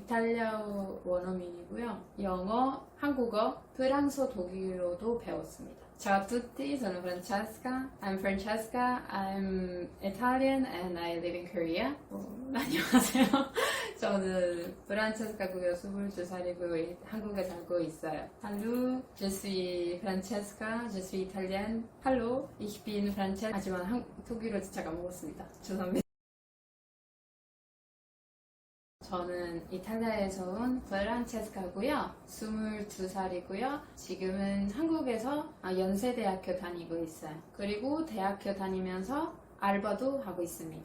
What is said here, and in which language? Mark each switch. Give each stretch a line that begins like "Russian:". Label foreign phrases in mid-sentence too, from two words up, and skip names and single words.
Korean: 이탈리아어 원어민이고요. 영어, 한국어, 프랑스어, 독일어도 배웠습니다.
Italian: Ciao a tutti, sono Francesca.
English: I'm Francesca. I'm Italian and I live in Korea.
Korean: 안녕하세요. 저는 프란체스카고요. 22살이고요. 한국에 살고 있어요.
French: Hallo, je suis Francesca. Je suis Italienne.
German: Hallo, ich bin Francesca.
Korean: 하지만 독일어 진짜 까먹었습니다. 죄송합니다. 저는 이탈리아에서 온 프란체스카고요. 22살이고요. 지금은 한국에서 연세대학교 다니고 있어요. 그리고 대학교 다니면서 알바도 하고 있습니다.